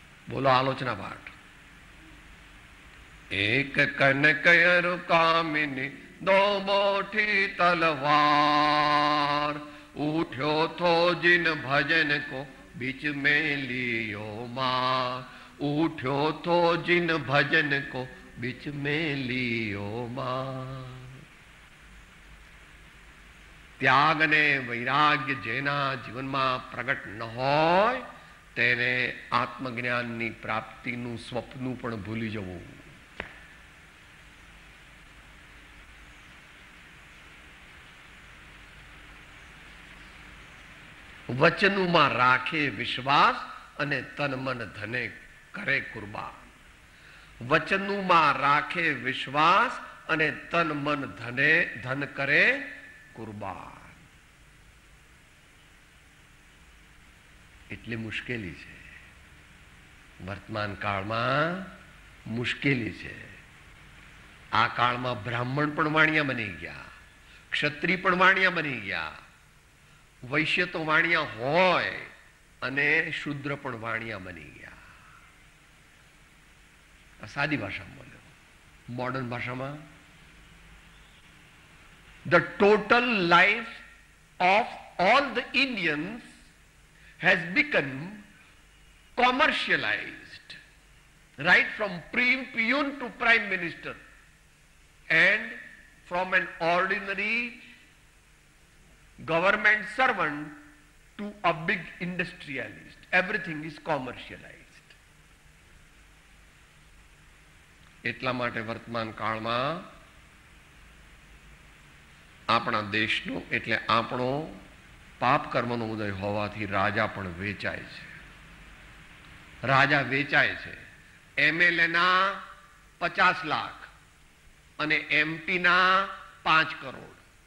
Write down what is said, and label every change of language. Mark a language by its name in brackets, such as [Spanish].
[Gujarati] બોલો આલોચના પાઠ. [Hindi] એક કનકયરુ કામિની દો મોટી તલવાર, ઉઠ્યો થો જીન ભજન કો बीच में लियो माँ, उठ्यो तो जिन भजन को बीच में लियो माँ। [Gujarati] ત્યાગ અને વૈરાગ્ય જેના જીવનમાં પ્રગટ ન હોય તેને આત્મજ્ઞાનની પ્રાપ્તિનું સ્વપ્ન પણ ભૂલી જવું. વચનુમાં રાખે વિશ્વાસ અને તન મન ધને કરે કુરબાન. વચનુમાં રાખે વિશ્વાસ અને તન મન ધન કરે કુરબાન. એટલી મુશ્કેલી છે વર્તમાન કાળમાં, મુશ્કેલી છે. આ કાળમાં બ્રાહ્મણ પણ વાણિયા બની ગયા, ક્ષત્રિય પણ વાણિયા બની ગયા, વૈશ્ય તો વાણિયા હોય અને શુદ્ર પણ વાણિયા બની ગયા. આ સાદી ભાષામાં બોલ્યો. મોડર્ન ભાષામાં [English] the total life of all the Indians has become commercialized, right from peon to prime minister, and from an ordinary government servant to a big industrialist. Everything is commercialized. [Gujarati] એટલા માટે વર્તમાન કાળમાં આપણા દેશનો એટલે આપણો પાપ કર્મનો ઉદય હોવાથી રાજા પણ વેચાય છે. રાજા વેચાય છે. MLA ના 50 લાખ અને MP ના 5 કરોડ.